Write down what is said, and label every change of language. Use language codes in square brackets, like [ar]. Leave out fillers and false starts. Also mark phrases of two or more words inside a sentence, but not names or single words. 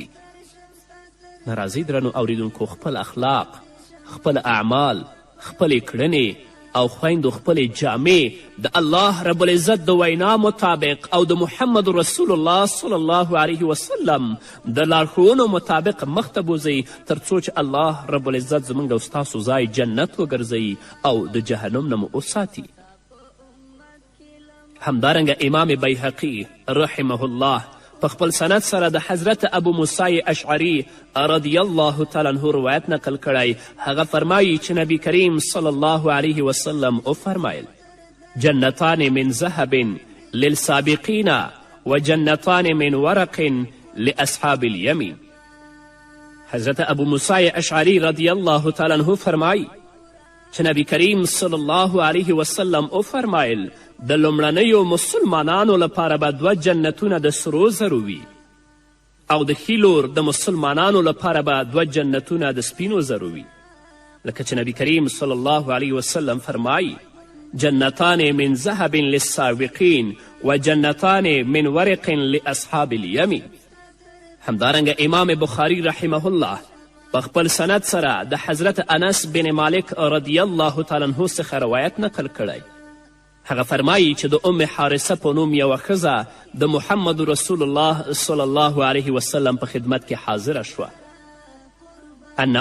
[ps] نه راځئ درنو اوریدونکو خپل اخلاق، خپل اعمال، خپلې کړنې او خویندو خپلې جامې د [ar] الله رب العزت [ps] د وینا مطابق او د محمد [ar] رسول الله صلی الله علیه وسلم [ps] د لارښوونو مطابق مخته بوځئ تر څو چې الله رب العزت زموږ او ستاسو ځای جنت وګرځوي او د جهنم نه مو وساتي. همدارنګه امام بیهقي [ar] رحمه الله [ps] په خپل سند سره د حضرت ابو موسی اشعری [ar] رضی الله تعالی عنه [ps] روایت نقل کړی. هغه فرمایي چې نبی کریم [ar] صلی الله علیه وسلم [ps] وفرمایل: [ar] جنتان من ذهب للسابقین و جنتان من ورق لاصحاب الیمین. [ps] حضرت ابو موسی اشعری [ar] رضی الله تعالی عنه [ps] فرمایي چې نبی کریم [ar] صلی الله علیه وسلم [ps] وفرمایل: د لومړنیو مسلمانانو لپاره به دوه جنتونه د سرو زرو وي، او د ښي لور د مسلمانانو لپاره به دوه جنتونه د سپینو زرو وي. لکه چې نبی کریم [ar] صلی الله علیه وسلم [ps] فرمایي: [ar] جنتان من ذهب للسابقین و جنتان من ورق لاصحاب الیمین. [ps] همدارنګه امام بخاری [ar] رحمه الله [ps] په خپل سند سره د حضرت انس بن مالک [ar] رضی الله تعالی عنه [ps] څخه روایت نقل کړی. هغه فرمایي چې د ام حارثه په نوم یوه ښځه د محمد [ar] رسول الله صلی الله علیه وسلم [ps] په خدمت کې حاضره شوه.